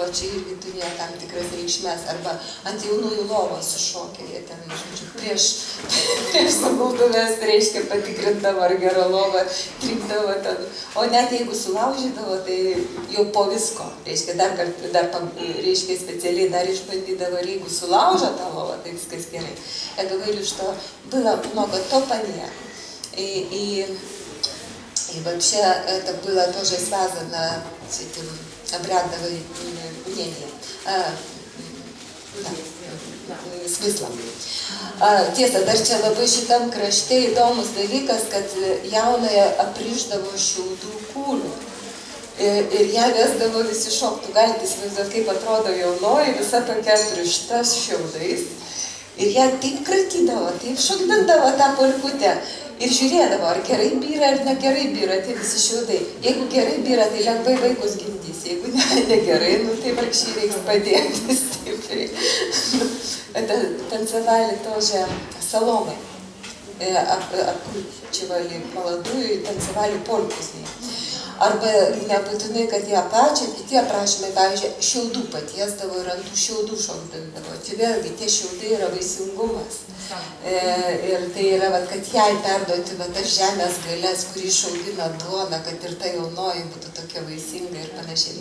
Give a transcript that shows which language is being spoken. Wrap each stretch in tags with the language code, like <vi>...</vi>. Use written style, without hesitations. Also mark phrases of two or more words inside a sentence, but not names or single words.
<lt>čia irgi turėjo tam tikras reikšmės, arba ant jaunųjų lovos sušokė, jie ten, žodžiu, prieš sugulduvės, reiškia, patikrindavo ar gera lova, tripdavo ten, o net jeigu sulaužydavo, tai jau po visko, reiškia, reiškia, specialiai dar išbandydavo, ir jeigu sulaužo tą lovą,</lt> <ru>так сказать, я говорю, что было много топания, и вообще это было тоже связано с этим обрядовым мнением, смыслом.</ru> <lt>Tiesa, dar čia labai šitam krašte įdomus dalykas, kad jaunąją aprišdavo šiaudų kūlių. Ir ją vesdavo visi šoktų, galite įsivaizduoti, kaip atrodo jaunoji, visa tokia aprišta šiaudais. Ir ją taip kratydavo, taip šokdindavo tą polkutę. Ir žiūrėdavo, ar gerai byra, ar negerai byra tie visi šiaudai. Jeigu gerai byra, tai lengvai vaikus gimdys. Jeigu negerai, tai vargšiai reiks padėti stipriai.</lt> <ru>Танцевали тоже соломой. Обкручивали молодую и танцевали польку с ней.</ru> <lt>Arba nebūtinai, kad ją pačią, kiti aprašymai, pavyzdžiui, šiaudų patiesdavo ir ant tų šiaudų šokdavo. Čia vėlgi tie šiaudai yra vaisingumas. Ir tai yra, kad jai perduoti tas žemės galės, kuri išaugina duoną, kad ir ta jaunoji būtų tokia vaisinga ir panašiai.</lt>